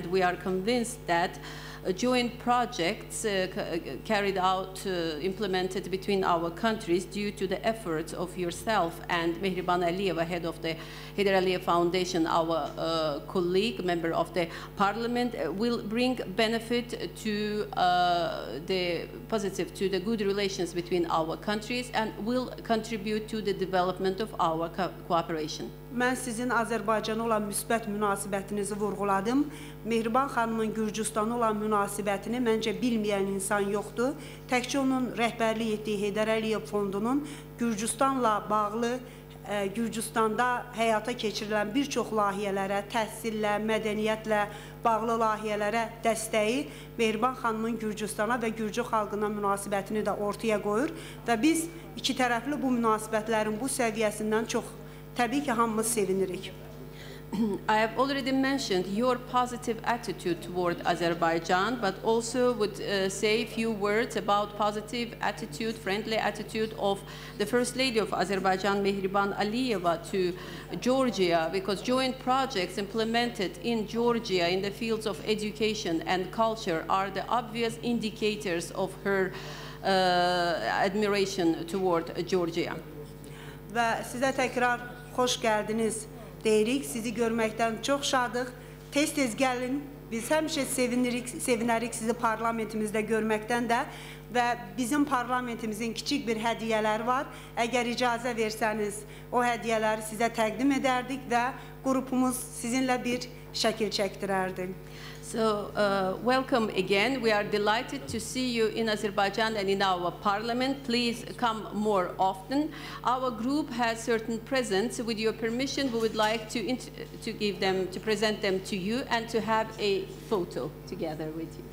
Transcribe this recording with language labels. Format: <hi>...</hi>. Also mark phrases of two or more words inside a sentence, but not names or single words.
<en>we are convinced that joint projects carried out, implemented between our countries due to the efforts of yourself and Mehriban Aliyeva, head of the Heydər Əliyev Foundation, our colleague, member of the parliament, will bring benefit to the good relations between our countries and will contribute to the development of our cooperation.</en> <az>Mən sizin Azərbaycana olan müsbət münasibətinizi vurğuladım. Mehriban xanımın Gürcüstana olan münasibətini məncə bilməyən insan yoxdur. Təkcə onun rəhbərlik etdiyi Heydər Əliyev Fondunun Gürcüstanla bağlı, Gürcüstanda həyata keçirilən bir çox layihələrə, təhsillə, mədəniyyətlə bağlı layihələrə dəstəyi Mehriban xanımın Gürcüstana və Gürcü xalqına münasibətini də ortaya qoyur və biz iki tərəfli bu münasibətlərin bu səviyyəsindən çox təbii ki, hamımız sevinirik.</az> <en>I have already mentioned your positive attitude toward Azerbaijan, but also would say a few words about positive attitude, friendly attitude of the First Lady of Azerbaijan, Mehriban Aliyeva, to Georgia, because joint projects implemented in Georgia in the fields of education and culture are the obvious indicators of her admiration toward Georgia.</en> <az>Və sizə təkrar xoş gəldiniz deyirik. Sizi görməkdən çox şadıq. Tez-tez gəlin. Biz həmişə sevinərik sizi parlamentimizdə görməkdən də və bizim parlamentimizin kiçik bir hədiyyələri var. Əgər icazə versəniz, o hədiyyələri sizə təqdim edərdik və qrupumuz sizinlə bir şəkil çəkdirərdi.</az> <en>So, welcome again. We are delighted to see you in Azerbaijan and in our parliament. Please come more often. Our group has certain presents. With your permission, we would like to present them to you and to have a photo together with you.</en>